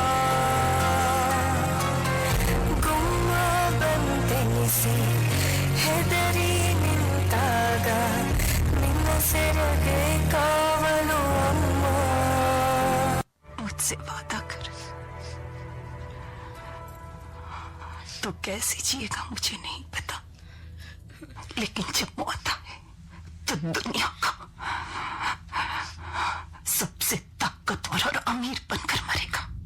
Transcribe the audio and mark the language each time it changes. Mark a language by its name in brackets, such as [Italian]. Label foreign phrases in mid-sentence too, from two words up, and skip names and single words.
[Kannada] ಗುಮ್ಮ ಬಂತೆನಿಸಿ ಹೆದರಿ ನಿಂತಾಗ ನಿನ್ನ ಸೆರಗೆ ಕಾವಲು ಅಮ್ಮ. [Hindi] मुझसे वादा कर, तो कैसे जिएगा मुझे नहीं पता, लेकिन जब मौत आए तो दुनिया का सबसे ताकतवर और अमीर बनकर मरेगा.